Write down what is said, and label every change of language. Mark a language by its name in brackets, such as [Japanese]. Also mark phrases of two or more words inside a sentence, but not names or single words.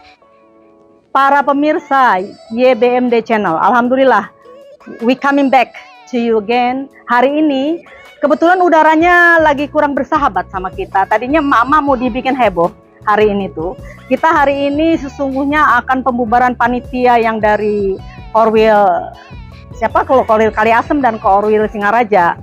[Indonesian] Para pemirsa YBMD Channel, alhamdulillah [English] we coming back to you again. [Indonesian] Hari ini kebetulan udaranya lagi kurang bersahabat sama kita. Tadinya mama mau dibikin heboh hari ini tuh. Kita hari ini sesungguhnya akan pembubaran panitia yang dari Korwil Kali Asem dan Korwil Singaraja.